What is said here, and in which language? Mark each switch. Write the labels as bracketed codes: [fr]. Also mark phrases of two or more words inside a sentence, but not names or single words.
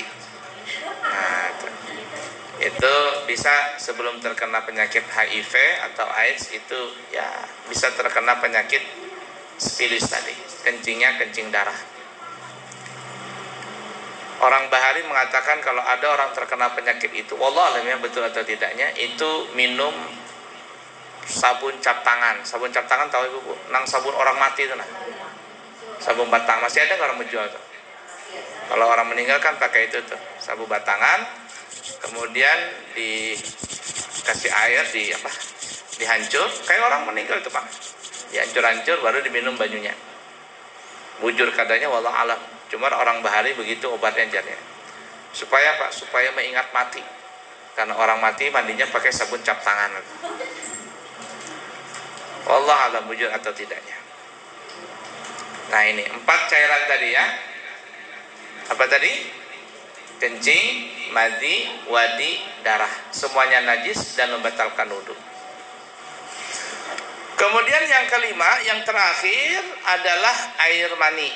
[bjn] Nah, itu bisa sebelum terkena penyakit HIV atau AIDS itu ya bisa terkena penyakit spilis tadi, kencingnya kencing darah. Orang Bahari mengatakan kalau ada orang terkena penyakit itu, [ar] والله أعلمnya [bjn] betul atau tidaknya, itu minum sabun cap tangan. Sabun cap tangan tahu ibu? Nang sabun orang mati itu nah. Sabun batang masih ada orang menjual tuh. Kalau orang meninggal kan pakai itu tuh, sabun batangan. Kemudian dikasih air dihancur kayak orang meninggal itu Pak. Dihancur-hancur baru diminum banyunya. Bujur katanya [ar] والله أعلم. [bjn] Cuma orang Bahari begitu obatnya jarnya. Supaya mengingat mati. Karena orang mati mandinya pakai sabun cap tangan. [ar] والله أعلم [bjn] bujur atau tidaknya. Nah ini 4 cairan tadi ya. Apa tadi? Kencing, madi, wadi, darah. Semuanya najis dan membatalkan wudu. Kemudian yang kelima, yang terakhir adalah air mani.